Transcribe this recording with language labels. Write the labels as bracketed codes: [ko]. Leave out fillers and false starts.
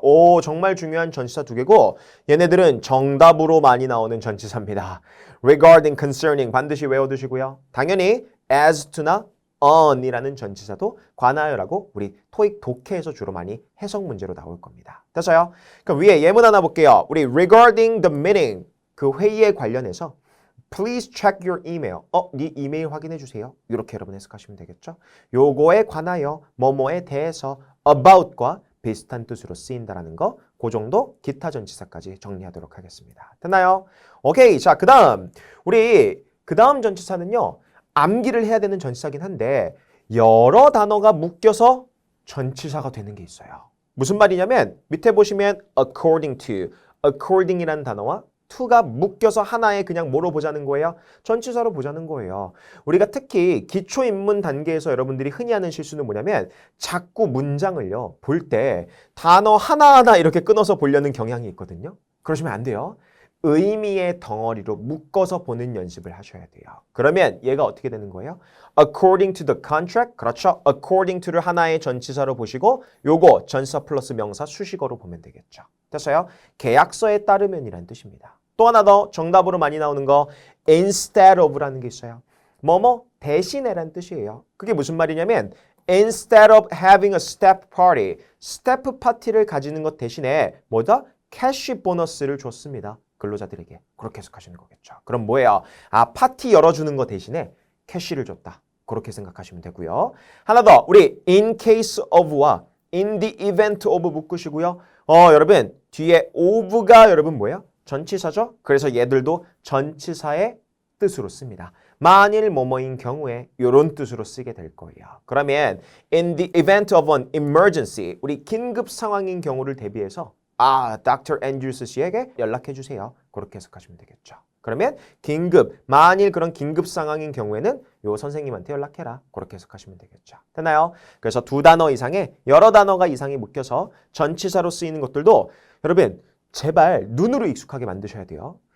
[ko] 오 정말 중요한 전치사 두 개고 얘네들은 정답으로 많이 나오는 전치사입니다. regarding, concerning 반드시 외워두시고요. 당연히 as to나 on이라는 전치사도 관하여라고 우리 토익 독해에서 주로 많이 해석 문제로 나올 겁니다. 됐어요? 그럼 위에 예문 하나 볼게요. 우리 [en] regarding the meeting [ko] 그 회의에 관련해서 [en] Please check your email. [ko] 네 이메일 확인해 주세요. 이렇게 여러분 해석하시면 되겠죠? 요거에 관하여 뭐뭐에 대해서 about과 비슷한 뜻으로 쓰인다라는 거, 그 정도 기타 전치사까지 정리하도록 하겠습니다. 됐나요? 오케이. 자, 우리 그 다음 전치사는요. 암기를 해야 되는 전치사긴 한데 여러 단어가 묶여서 전치사가 되는 게 있어요. 무슨 말이냐면 밑에 보시면 according to, according이라는 단어와 to가 묶여서 하나에 그냥 뭐로 보자는 거예요? 전치사로 보자는 거예요. 우리가 특히 기초인문 단계에서 여러분들이 흔히 하는 실수는 뭐냐면 자꾸 문장을요 볼 때 단어 하나하나 이렇게 끊어서 보려는 경향이 있거든요. 그러시면 안 돼요. 의미의 덩어리로 묶어서 보는 연습을 하셔야 돼요. 그러면 얘가 어떻게 되는 거예요? [en] According to the contract, [ko] 그렇죠? According to를 하나의 전치사로 보시고 요거 전치사 플러스 명사 수식어로 보면 되겠죠. 됐어요? 계약서에 따르면이란 뜻입니다. 또 하나 더 정답으로 많이 나오는 거 instead of라는 게 있어요. 뭐뭐 대신에란 뜻이에요. 그게 무슨 말이냐면 [en] instead of having a step party, [ko] 스태프 파티를 가지는 것 대신에 뭐다? 캐시 보너스를 줬습니다. 근로자들에게. 그렇게 해석하시는 거겠죠. 그럼 뭐예요? 파티 열어주는 거 대신에 캐시를 줬다. 그렇게 생각하시면 되고요. 하나 더, 우리 in case of와 in the event of 묶으시고요. 여러분, 뒤에 of가 여러분 뭐예요? 전치사죠? 그래서 얘들도 전치사의 뜻으로 씁니다. 만일 뭐뭐인 경우에 이런 뜻으로 쓰게 될 거예요. 그러면 [en] in the event of an emergency, [ko] 우리 긴급 상황인 경우를 대비해서 [en] Dr. [ko] Andrews 씨에게 연락해 주세요. 그렇게 해석하시면 되겠죠. 그러면 긴급, 만일 그런 긴급 상황인 경우에는 요 선생님한테 연락해라. 그렇게 해석하시면 되겠죠. 됐나요? 그래서 두 단어 이상의 여러 단어가 이상이 묶여서 전치사로 쓰이는 것들도 여러분 제발 눈으로 익숙하게 만드셔야 돼요.